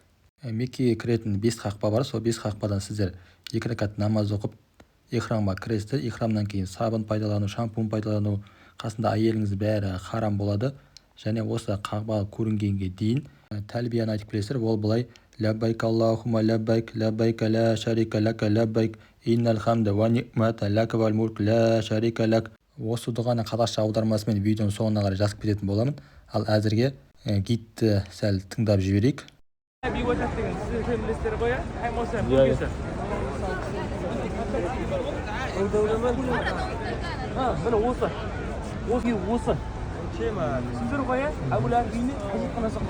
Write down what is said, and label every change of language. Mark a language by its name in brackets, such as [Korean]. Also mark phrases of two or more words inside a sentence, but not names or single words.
[Kazakh] Меккеге кіретін 5 қақпа бар. Сол 5 қақпадан сіздер 2 рәкат намаз оқып ихрамға кіресіздер. Ихрамнан кейін сабын пайдалану, шампунь пайдалану, қасында әйеліңіз бәрі харам болады. Және осы қағба көрінгенге дейін тәлбияны айтып келесіздер. Ол былай: [Arabic] لبيك اللهم لبيك لبيك لا شريك لك لبيك إن الحمد والنعمة لك والملك لا شريك لك. [Kazakh] Осы дұғаны қазақша аудармасымен видеоның соңына қарай жазып кететін боламын. Ал әзірге гидті сәл тыңдап жіберейік. Сіздер қоя, Әбу-Ләхаб үйіне қажетхана соққан.